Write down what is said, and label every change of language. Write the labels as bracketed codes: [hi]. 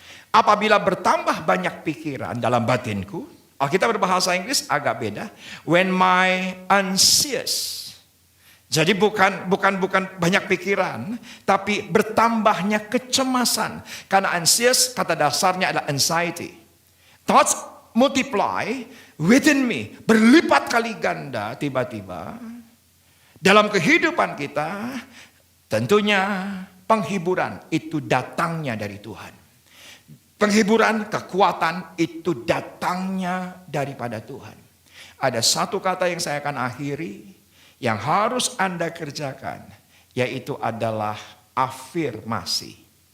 [id] Apabila bertambah banyak pikiran dalam batinku, Alkitab berbahasa Inggris agak beda. [en] When my anxious. [id] Jadi bukan banyak pikiran, tapi bertambahnya kecemasan. Karena anxious kata dasarnya adalah anxiety. [en] Thoughts multiply within me. [id] Berlipat kali ganda tiba-tiba. Dalam kehidupan kita, tentunya penghiburan itu datangnya dari Tuhan. Penghiburan, kekuatan itu datangnya daripada Tuhan. Ada satu kata yang saya akan akhiri, yang harus Anda kerjakan, yaitu adalah afirmasi.